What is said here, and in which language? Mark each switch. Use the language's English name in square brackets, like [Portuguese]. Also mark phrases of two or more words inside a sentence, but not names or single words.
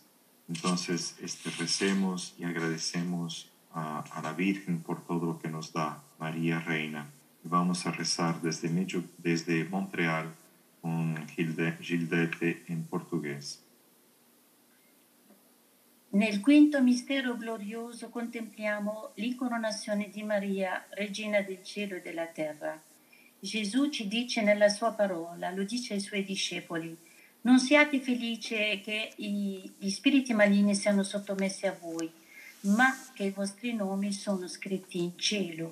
[Spanish] Entonces, recemos y agradecemos a la Virgen por todo lo que nos da, María Reina. Y vamos a rezar desde Montreal con Gildete en portugués. [Italian] Nel quinto mistero glorioso contempliamo l'incoronazione di Maria, Regina del cielo e della terra. Gesù ci dice nella sua parola, lo dice ai suoi discepoli, non siate felici che gli spiriti maligni siano sottomessi a voi, ma che i vostri nomi sono scritti in cielo.